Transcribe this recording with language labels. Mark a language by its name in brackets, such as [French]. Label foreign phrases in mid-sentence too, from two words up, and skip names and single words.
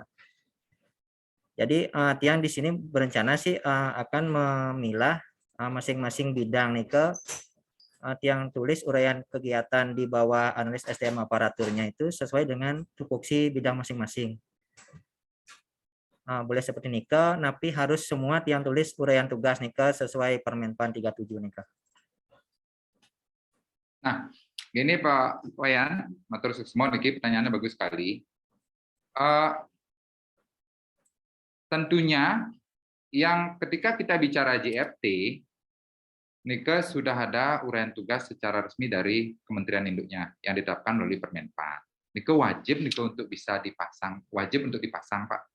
[Indonesian] Jadi Tiang di sini berencana sih akan memilah masing-masing bidang nih ke Tiang tulis uraian kegiatan di bawah analis SDM aparaturnya itu sesuai dengan tupoksi bidang masing-masing. Boleh seperti Nika, tapi harus semua Tiang tulis uraian tugas Nika sesuai Permenpan 37 Nika. Nah, gini Pak Wayan, [Balinese] matur suksma [Indonesian] niki pertanyaannya bagus sekali. Tentunya yang ketika kita bicara JFT, Nika sudah ada uraian tugas secara resmi dari Kementerian Induknya yang ditetapkan melalui Permenpan. Nika wajib untuk bisa dipasang, wajib untuk dipasang Pak.